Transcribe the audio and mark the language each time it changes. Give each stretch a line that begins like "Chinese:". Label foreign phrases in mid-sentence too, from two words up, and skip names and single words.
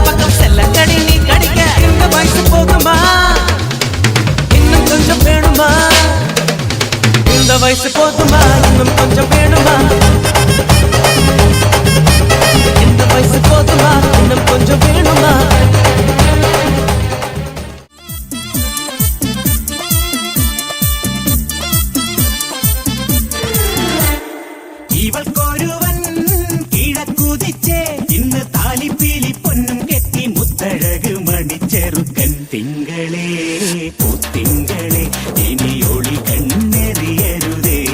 Tamil: பக்கம் செல்ல கடி நீ கடிக்க இந்த வயசு போகுமா இன்னும் கொஞ்சம் வேணுமா இந்த வயசு போதுமா இன்னும் கொஞ்சம் வேணுமா இந்த வயசு போதுமா இன்னும் கொஞ்சம் வேணுமா
Malayalam: ഇവൾക്കൊരുവൻ കിഴക്കുതിച്ചേ ഇന്ന് താലിപ്പീലി പൊന്നും കെട്ടി മുത്തഴക് മണിച്ചെറുക്കൻ തിങ്കളേ പൂത്തിങ്കളേ ഇനി ഒളി കണ്ണെറിയരുതേ